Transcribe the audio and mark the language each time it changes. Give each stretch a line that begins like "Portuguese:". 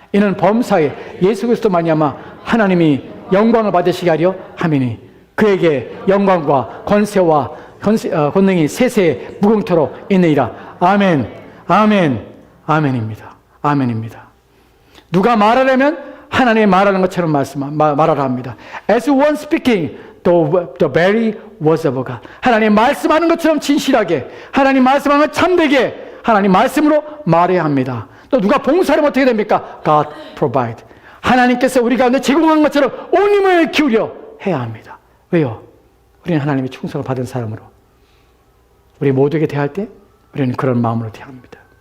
Korean: 이는 범사에 예수 그리스도 말미암아 하나님이 영광을 받으시게 하려 함이니 그에게 영광과 권세와 권능이 세세에 무궁토록 있느니라. 아멘, 아멘, 아멘입니다. 아멘입니다. 누가 말하려면 하나님이 말하는 것처럼 말하라 합니다.
English: As one speaking, the very words of God.
Korean: 하나님 말씀하는 것처럼 진실하게, 하나님 말씀하는 것 참되게 하나님 말씀으로 말해야 합니다. 또 누가 봉사를 어떻게 됩니까?
English: God provide.
Korean: 하나님께서 우리 가운데 제공한 것처럼 온 힘을 기울여 해야 합니다. 왜요? 우리는 하나님의 충성을 받은 사람으로 우리 모두에게 대할 때 우리는 그런 마음으로 대합니다.